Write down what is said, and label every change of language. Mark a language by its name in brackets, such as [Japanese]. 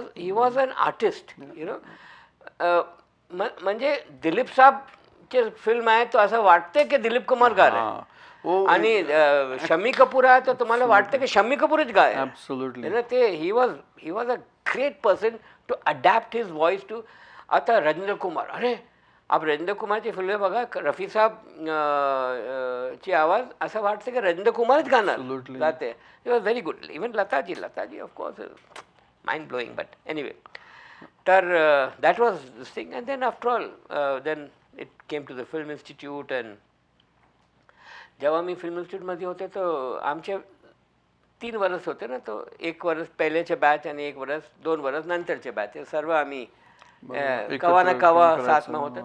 [English] He was an artist, you know. [Marathi] म्हणजे Dilip साहेबचे film आहे तो असं वाटते की दिलीप कुमार गा रहे, आणि शम्मी कपूर आहे तर तुम्हाला वाटतं की शम्मी कपूरच गाय. [English] Absolutely. ते he was a great person to adapt his voice to. [Marathi] आता रवींद्र कुमार, अरे आप रवींद्र कुमारची फिल्म बघा, रफी साहेब ची आवाज असं वाटतं की रवींद्र कुमारच गाणार गाते. [English] It was very good. Even Lata ji of course mind blowing. But anyway, तर that was this thing. And then after all then it came to the film institute. [Marathi] And जेव्हा मी फिल्म इन्स्टिट्यूटमध्ये होते तर आमचे 3 वर्ष होते ना, तो 1 वर्ष पहिलेचे बॅच आणि 1 वर्ष 2 वर्ष नंतरचे बॅच, सर्व आम्ही कवा ना कवा साथ में होते.